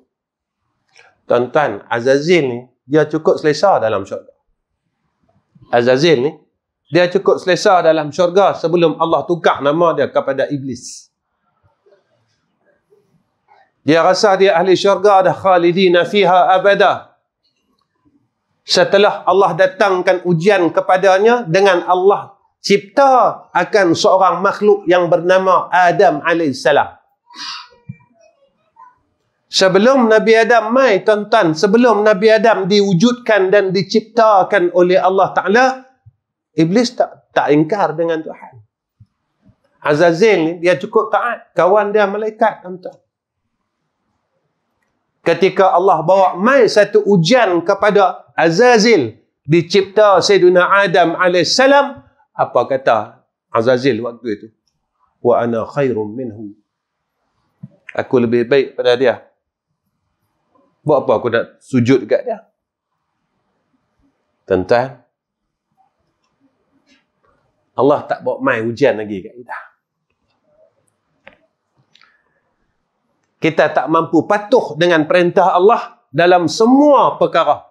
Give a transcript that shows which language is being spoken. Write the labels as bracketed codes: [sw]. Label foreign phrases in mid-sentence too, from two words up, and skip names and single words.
[ms] Tuan-tuan, Azazil ni, dia cukup selesa dalam syurga. Azazil ni, dia cukup selesa dalam syurga sebelum Allah tukar nama dia kepada Iblis. Dia rasa dia ahli syurga dah, [ar] خالدين فيها أبدا. [ms] Setelah Allah datangkan ujian kepadanya, dengan Allah cipta akan seorang makhluk yang bernama Adam AS. Sebelum Nabi Adam mai, tuan-tuan, sebelum Nabi Adam diwujudkan dan diciptakan oleh Allah Ta'ala, Iblis tak ingkar dengan Tuhan. Azazil ni, dia cukup taat. Kawan dia malaikat, tuan-tuan. Ketika Allah bawa mai satu ujian kepada Azazil, dicipta Sayyidina Adam AS, apa kata Azazil waktu itu? [ar] وأنا خير منه. [ms] Aku lebih baik pada dia. Buat apa aku nak sujud dekat dia? Tuan-tuan, Allah tak bawa mai ujian lagi kat kita. Kita tak mampu patuh dengan perintah Allah dalam semua perkara.